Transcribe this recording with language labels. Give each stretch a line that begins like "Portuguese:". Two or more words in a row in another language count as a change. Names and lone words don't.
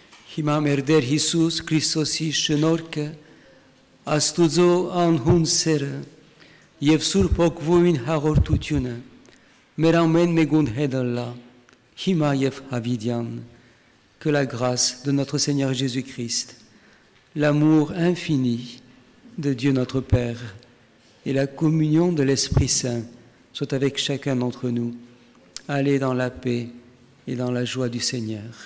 Armenian: Հիմա մեր Տեր Հիսուս Քրիստոսի շնորհքը, Աստուծո անհուն սերը եւ Սուրբ Օգուտին հաղորդությունը մեր ամեն մեկուն հետ լա, հիմա եւ հավիտյան,
French: que la grâce de notre Seigneur Jésus-Christ, l'amour infini de Dieu notre Père et la communion de l'Esprit Saint soient avec chacun d'entre nous. Allez dans la paix et dans la joie du Seigneur.